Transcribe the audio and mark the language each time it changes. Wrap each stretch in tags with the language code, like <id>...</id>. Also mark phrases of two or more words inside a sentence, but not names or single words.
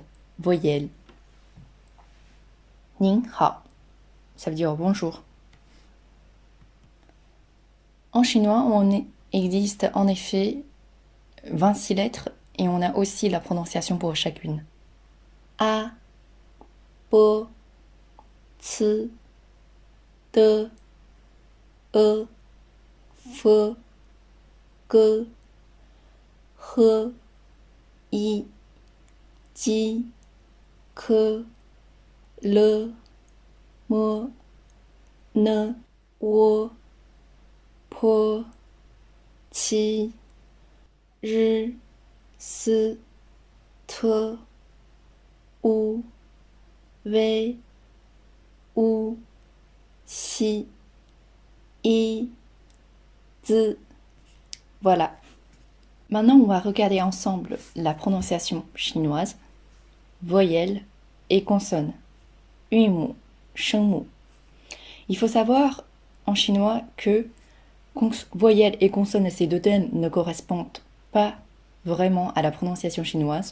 <fr>Voyelle. 您好, ça veut dire bonjour. En chinois, existe en effet 26 lettres et on a aussi la prononciation pour chacune. A, B, C, D, E, F, G, H, I, J, K, L, M, N, O, P, Q, R, S, T, U, V, U, X, I, Z. Voilà. Maintenant, on va regarder ensemble la prononciation chinoise, voyelle et consonne.</fr> <zh>韵母 声母.</zh> <fr>Il faut savoir en chinois que voyelle et consonne, ces deux thèmes ne correspondent pas vraiment à la prononciation chinoise.</fr>